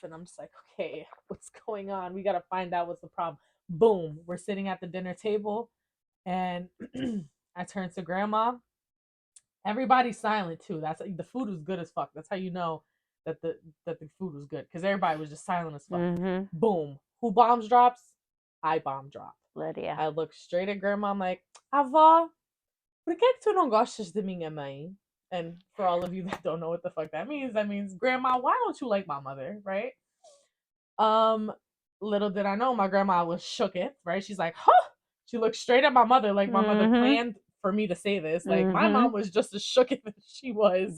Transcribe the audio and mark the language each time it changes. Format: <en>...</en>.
<en>And I'm just like, okay, what's going on? We got to find out what's the problem. Boom, we're sitting at the dinner table, and I turn to grandma. Everybody's silent too. That's the food was good as fuck. That's how you know that the food was good because everybody was just silent as fuck. Mm-hmm. Boom. Who bombs drops? I bomb drop. Lydia. I look straight at grandma. I'm like,</en> <pt>Avó, por que tu não gostas de minha mãe?</pt> <en>And for all of you that don't know what the fuck that means, grandma, why don't you like my mother, right? Um, Little did I know, my grandma was shooketh, right? She's like, huh. She looked straight at my mother like my mother Mm-hmm. planned for me to say this. Like my Mm-hmm. mom was just as shooketh as she was.</en>